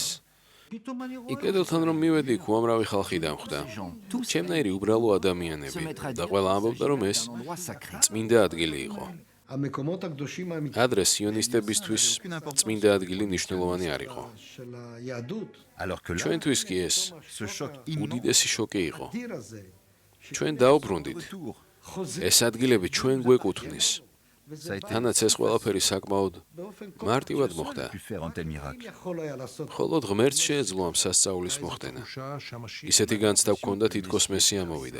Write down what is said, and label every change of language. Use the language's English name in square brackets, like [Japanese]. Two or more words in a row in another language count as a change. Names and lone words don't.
[Georgian] იქ კედელთან რომ მივედი, უამრავი ხალხი დამხვდა. ჩემნაირი უბრალო ადამიანები და ყველა ამბობდა, რომ ეს წმინდა ადგილი იყო. ადრე სიონისტებისთვის წმინდა ადგილი მნიშვნელოვანი არ იყო. [French] Alors que là, [Georgian] ჩვენთვის კი ეს [French] ce choc immense [Georgian] უდიდესი შოკი იყო. ჩვენ დაუბრუნდით. [French] retour [Georgian] ეს ადგილები ჩვენ გვეკუთვნის. თანაც ეს ყველაფერი საკმაოდ მარტივად მოხდა. ხოლო ღმერთს შეეძლო ამ სასწაულის მოხდენა. ისეთი განცდა ჰქონდა თითქოს მესი ამოვიდა.